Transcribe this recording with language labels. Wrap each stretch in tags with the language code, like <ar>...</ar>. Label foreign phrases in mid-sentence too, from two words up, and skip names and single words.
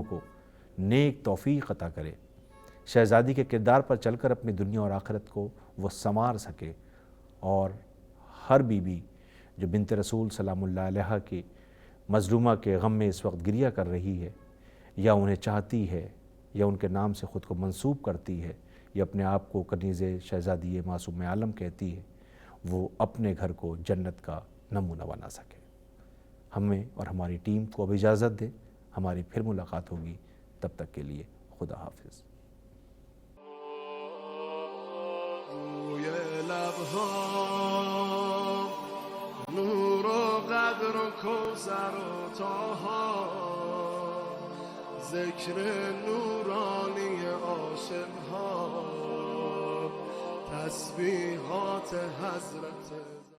<ur>کو نیک توفیق عطا کرے، شہزادی کے کردار پر چل کر اپنی دنیا اور آخرت کو وہ سنوار سکے، اور ہر بیوی جو بنت رسول سلام اللہ علیہا کی مظلومہ کے غم میں اس وقت گریہ کر رہی ہے، یا انہیں چاہتی ہے یا ان کے نام سے خود کو منسوب کرتی ہے یا اپنے آپ کو کنیز شہزادی معصوم عالم کہتی ہے، وہ اپنے گھر کو جنت کا نمونہ بنا سکے۔ ہمیں اور ہماری ٹیم کو اب اجازت دیں، ہماری پھر ملاقات ہوگی، تب تک کے لیے خدا حافظ۔</ur> <fa>روی لبها نور و قدر و کوثر و طاها، ذکر نورانی عاشقها، تسبیحات حضرت</fa>